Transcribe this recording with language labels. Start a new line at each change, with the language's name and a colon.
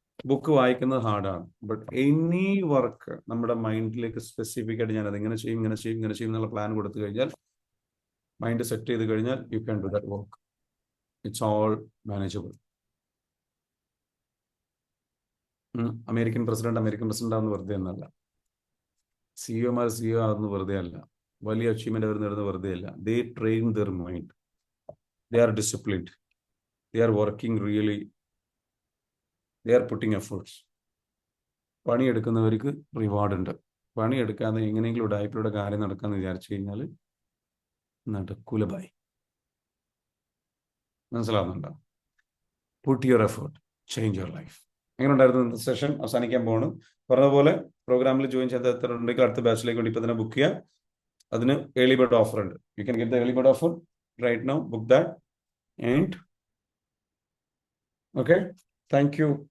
Malayalam: Book വായിക്കുന്നത് ഹാർഡാണ്. But any work നമ്മുടെ മൈൻഡിലേക്ക് specific ആയിട്ട് ഞാൻ അത് ഇങ്ങനെ ചെയ്യും എന്നുള്ള പ്ലാൻ കൊടുത്തു കഴിഞ്ഞാൽ, മൈൻഡ് സെറ്റ് ചെയ്ത് കഴിഞ്ഞാൽ
English: You can do that work. It's all manageable.
Malayalam: American president ആവുന്ന വെറുതെ എന്നല്ല, സിഇഒമാർ സിഇഒ ആവുന്ന വെറുതെ അല്ല, വലിയ അച്ചീവ്മെന്റ് അവർ നേടുന്ന വെറുതെ അല്ല.
English: They train their mind, they are disciplined, they are working really, they are putting efforts.
Malayalam: പണിയെടുക്കുന്നവർക്ക് reward ഉണ്ട്. പണിയെടുക്കാതെ എങ്ങനെയെങ്കിലും ഉടായ്പയുടെ കാര്യം നടക്കാന്ന് വിചാരിച്ചു കഴിഞ്ഞാൽ നടക്കൂല. ബായ്. മനസ്സിലാവുന്നുണ്ടോ?
English: Put your effort, change your life.
Malayalam: എങ്ങനെ ഉണ്ടായിരുന്നു ഇന്നത്തെ സെഷൻ? അവസാനിക്കാൻ പോകണം. പറഞ്ഞതുപോലെ പ്രോഗ്രാമിൽ ജോയിൻ ചെയ്ത എത്ര ഉണ്ടെങ്കിൽ അടുത്ത ബാച്ചിലേക്ക് വേണ്ടി ഇപ്പൊ തന്നെ ബുക്ക് ചെയ്യുക. അതിന് ഏർലി ബേർഡ് ഓഫർ ഉണ്ട്.
English: You can get the early bird offer right now. Book that and okay. Thank you.